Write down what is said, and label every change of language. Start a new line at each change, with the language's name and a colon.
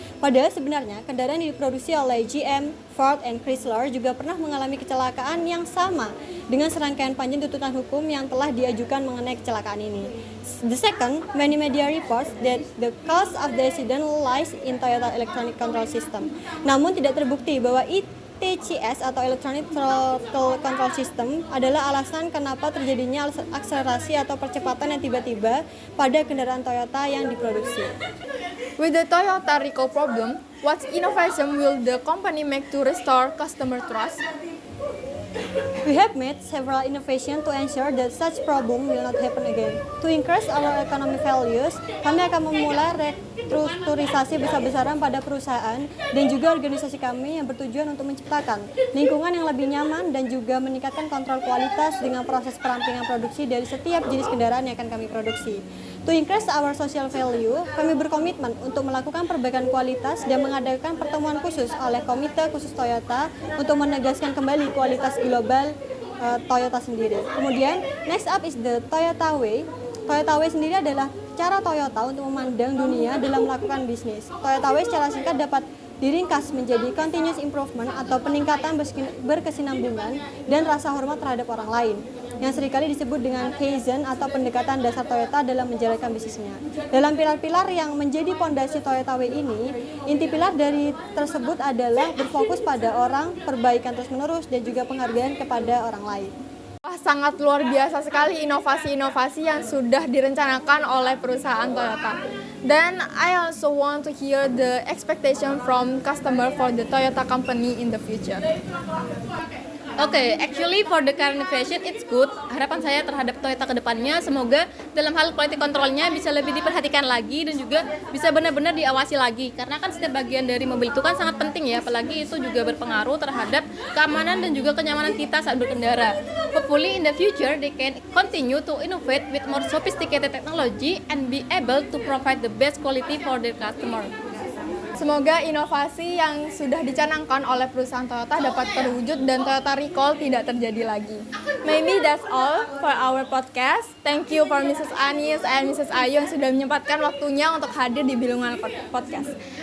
Indonesian: Padahal sebenarnya kendaraan yang diproduksi oleh GM, Ford, and Chrysler juga pernah mengalami kecelakaan yang sama dengan serangkaian panjang tuntutan hukum yang telah diajukan mengenai kecelakaan ini.
English: The second, many media reports that the cause of the accident lies in Toyota electronic control system.
Indonesian: Namun tidak terbukti bahwa ETCS atau Electronic Throttle Control System adalah alasan kenapa terjadinya akselerasi atau percepatan yang tiba-tiba pada kendaraan Toyota yang diproduksi.
English: With the Toyota recall problem, what innovation will the company make to restore customer trust? We have made several innovations to ensure that such problem will not happen again. To increase our economic values,
Indonesian: kami akan memulai restrukturisasi besar-besaran pada perusahaan dan juga organisasi kami yang bertujuan untuk menciptakan lingkungan yang lebih nyaman dan juga meningkatkan kontrol kualitas dengan proses perampingan produksi dari setiap jenis kendaraan yang akan kami produksi.
English: To increase our social value,
Indonesian: kami berkomitmen untuk melakukan perbaikan kualitas dan mengadakan pertemuan khusus oleh Komite Khusus Toyota untuk menegaskan kembali kualitas global Toyota sendiri. Kemudian,
English: next up is the Toyota Way.
Indonesian: Toyota Way sendiri adalah cara Toyota untuk memandang dunia dalam melakukan bisnis. Toyota Way secara singkat dapat diringkas menjadi continuous improvement atau peningkatan berkesinambungan dan rasa hormat terhadap orang lain, yang seringkali disebut dengan Kaizen atau pendekatan dasar Toyota dalam menjalankan bisnisnya. Dalam pilar-pilar yang menjadi pondasi Toyota Way ini, inti pilar dari tersebut adalah berfokus pada orang, perbaikan terus-menerus, dan juga penghargaan kepada orang lain. Wah, sangat luar biasa sekali inovasi-inovasi yang sudah direncanakan oleh perusahaan Toyota. Dan
English: I also want to hear the expectation from customer for the Toyota company in the future. Okay, actually for the car innovation it's good.
Indonesian: Harapan saya terhadap Toyota ke depannya semoga dalam hal quality controlnya bisa lebih diperhatikan lagi dan juga bisa benar-benar diawasi lagi. Karena kan setiap bagian dari mobil itu kan sangat penting ya, apalagi itu juga berpengaruh terhadap keamanan dan juga kenyamanan kita saat berkendara.
English: Hopefully in the future they can continue to innovate with more sophisticated technology and be able to provide the best quality for their customer.
Indonesian: Semoga inovasi yang sudah dicanangkan oleh perusahaan Toyota dapat terwujud dan Toyota Recall tidak terjadi lagi.
English: Maybe that's all for our podcast. Thank you for Mrs. Anis and Mrs.
Indonesian: Ayu yang sudah menyempatkan waktunya untuk hadir di Bilungan Podcast.